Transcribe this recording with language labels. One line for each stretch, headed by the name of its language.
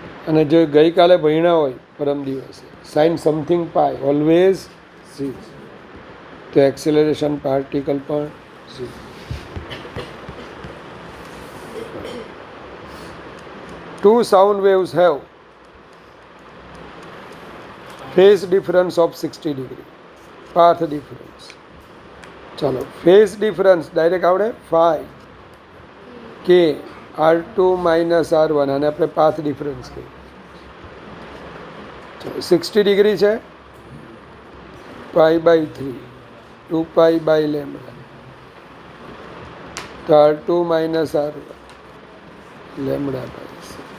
Gujarati: અને જો ગઈકાલે ભણ્યા હોય પરમ દિવસે સાઇન સમથિંગ પાય ઓલવેઝ 6, તો એક્સેલરેશન પાર્ટિકલ પણ 6.
English: Two sound waves have phase difference of 60 degree, path difference.
Gujarati: ચલો phase difference ડાયરેક્ટ આવડે 5 કે R2 માઇનસ R1 અને આપણે પાથ ડિફરન્સ કહીએ. ચલો 60 ડિગ્રી છે, π/3 2π/λ, તો R2 માઇનસ R1 λ/6.